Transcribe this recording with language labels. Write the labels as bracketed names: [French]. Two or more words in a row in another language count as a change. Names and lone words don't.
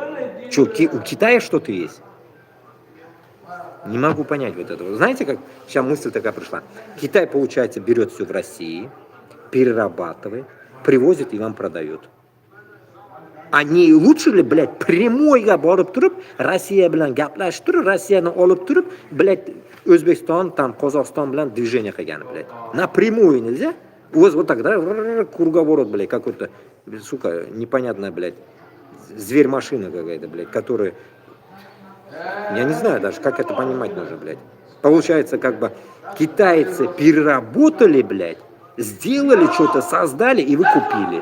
[Russian] Че, у Китая что-то есть? Не могу понять вот этого. Знаете, как сейчас мысль такая пришла? Китай, получается, берет все в России, перерабатывает, привозит и вам продает. А не лучше ли, блядь, прямой [Uzbek] borib turib, Rossiya bilan gaplashib turib, Rossiyani olib turib, блядь, O'zbekiston, там, Qozog'iston bilan движение qilgani, [Russian] блядь. Напрямую нельзя? У вас вот тогда круговорот, блядь, какой-то, сука, непонятная, блядь, зверь-машина какая-то, блядь, которая... Я не знаю даже, как это понимать нужно, блядь. Получается, как бы китайцы переработали, блядь, сделали что-то, создали, и вы купили.